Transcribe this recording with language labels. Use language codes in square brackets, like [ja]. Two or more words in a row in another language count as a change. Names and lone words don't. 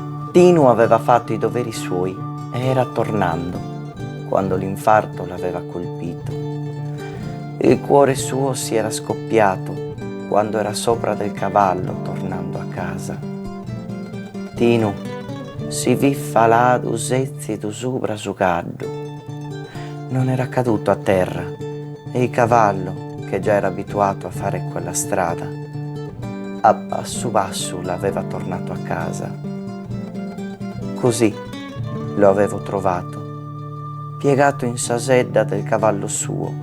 [it] Tinu aveva fatto i doveri suoi e era tornando quando l'infarto l'aveva colpito. Il cuore suo si era scoppiato quando era sopra del cavallo tornando a casa. [sc] Tinu si vi faladu sezzi tu supra su caddu. [it] Non era caduto a terra e il cavallo, che già era abituato a fare quella strada, a passo l'aveva tornato a casa. Così lo avevo trovato, piegato in sasedda del cavallo suo.